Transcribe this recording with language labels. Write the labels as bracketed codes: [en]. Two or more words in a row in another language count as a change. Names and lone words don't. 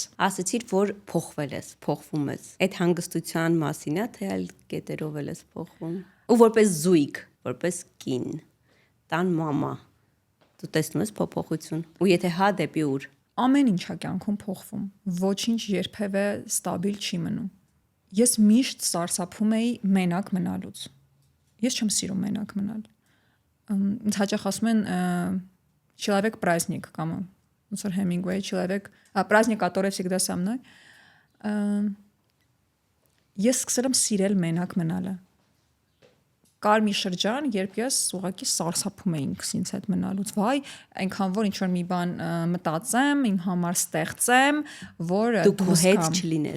[hy] Ասացիր, որ փոխվել ես, փոխվում ես։ Այդ հանգստության մասին է, թե այլ կետերով ես փոխվում։ Ու որպես զույգ, որպես կին, տան մամա, դու տեսնում ես փոփոխություն։ Ու եթե հա, դեպի ուր։ Ամեն ինչ է կյանքում փոխվում։ Ոչինչ երբևէ ստաբիլ չի մնում։ Ես միշտ սարսափում էի մենակ մնալուց։ Ես չեմ սիրում մենակ մնալ։ Ինձ հաճախ ասում են [ru] человек праздник [hy] կամ ոնց որ Հեմինգուեյ [ru] человек праздник, который всегда со мной։ [hy] Ես սկսել եմ սիրել մենակ մնալը։ Կար մի շրջան, երբ ես ուղղակի սարսափում էի ինքսինց հետ մնալուց, վայ, այնքան որ ինչ-որ մի բան մտածեմ, իմ համար ստեղծեմ, որ դու հետ չլինես։